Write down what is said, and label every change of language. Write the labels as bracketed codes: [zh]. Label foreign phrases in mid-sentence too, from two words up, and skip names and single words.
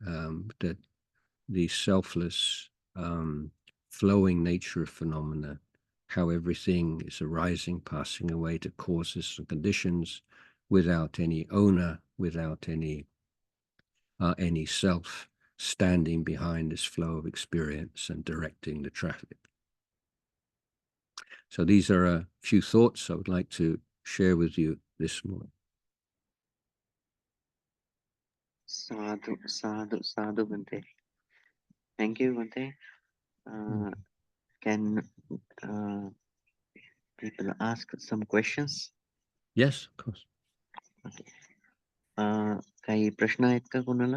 [en] selfless flowing nature of phenomena, how everything is arising, passing away to causes and conditions, without any owner, without any self standing behind this flow of experience and directing the traffic. So these are a few thoughts I would like to share with you this morning. [pi] Sadhu, sadhu, sadhu, Bante. [en] Thank you, Bante. Can people ask some questions? Yes, of course. [mr] काही प्रश्न आहेत का कोणाला?